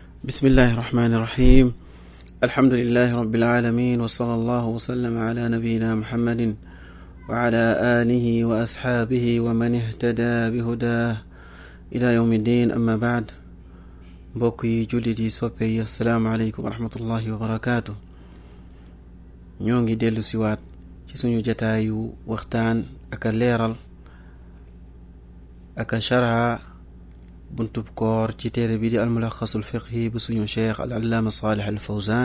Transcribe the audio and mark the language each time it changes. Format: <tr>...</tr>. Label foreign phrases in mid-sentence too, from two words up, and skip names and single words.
<ar>بسم الله الرحمن الرحيم. الحمد لله رب العالمين، وصلى الله وسلم على نبينا محمد وعلى آله وأصحابه ومن اهتدى بهداه إلى يوم الدين. أما بعد،</ar> <wo>mbokk jullit yi soppe yi,</wo> <ar>السلام عليكم ورحمة الله وبركاته.</ar> <wo>ñoo ngi dellu siwaat ci suñu jataayu waxtaan aka leeral aka sharha buntub koor ci téere bi di almulaxasul fiqhi bu suñu cheikh al allaama Saalih al Fawzaan.</wo>